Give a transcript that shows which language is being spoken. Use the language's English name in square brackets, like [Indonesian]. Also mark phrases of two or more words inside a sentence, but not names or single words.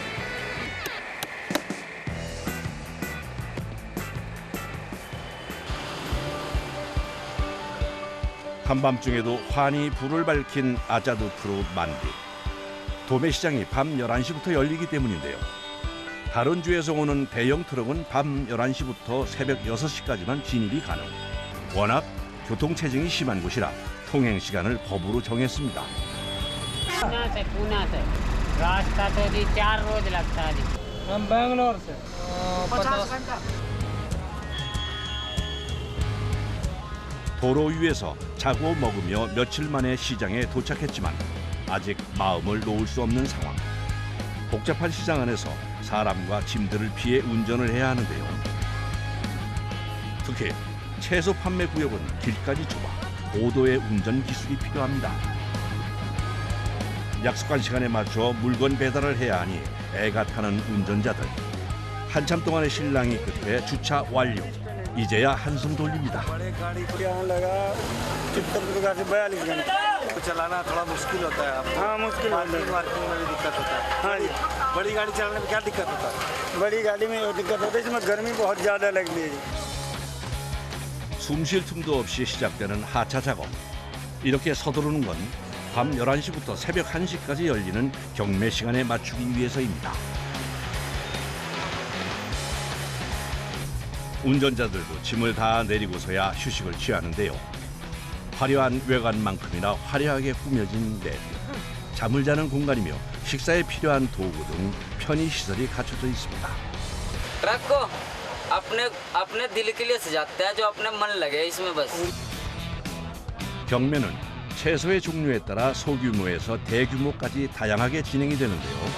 [Korean] 한밤중에도 환히 불을 밝힌 아자두프루 만두. 도매시장이 밤 11시부터 열리기 때문인데요. 다른 주에서 오는 대형 트럭은 밤 11시부터 새벽 6시까지만 진입이 가능. 워낙 교통체증이 심한 곳이라 통행 시간을 법으로 정했습니다. [Hindi] पूना से रास्ता तो जी 4 रोज लगता है जी हम बैंगलोर से 50 घंटा [Korean] 도로 위에서 자고 먹으며 며칠 만에 시장에 도착했지만 아직 마음을 놓을 수 없는 상황. 복잡한 시장 안에서 사람과 짐들을 피해 운전을 해야 하는데요. 특히 채소 판매 구역은 길까지 좁아 고도의 운전 기술이 필요합니다. 약속한 시간에 맞춰 물건 배달을 해야 하니 애가 타는 운전자들. 한참 동안의 실랑이 끝에 주차 완료. 이제야 한숨 돌립니다. [Hindi] बड़े गाड़ी को यहाँ लगा 70 से 42 घंटे चलाना थोड़ा मुश्किल होता है आपको हाँ मुश्किल है मार्किंग में भी दिक्कत होता है हाँ जी बड़ी गाड़ी चलाने में क्या दिक्कत होता है बड़ी गाड़ी में ये दिक्कत होती है इसमें गर्मी बहुत ज़्यादा लगती है [Korean] 숨 쉴 틈도 없이 시작되는 하차 작업. 이렇게 서두르는 건 밤 11시부터 새벽 1시까지 열리는 경매 시간에 맞추기 위해서입니다. 운전자들도 짐을 다 내리고서야 휴식을 취하는데요. 화려한 외관만큼이나 화려하게 꾸며진 내부. 잠을 자는 공간이며 식사에 필요한 도구 등 편의 시설이 갖춰져 있습니다. [Hindi] ट्रक को अपने अपने दिल के लिए सजाते हैं जो अपने मन लगे इसमें बस। [Korean] 경매는 채소의 종류에 따라 소규모에서 대규모까지 다양하게 진행이 되는데요.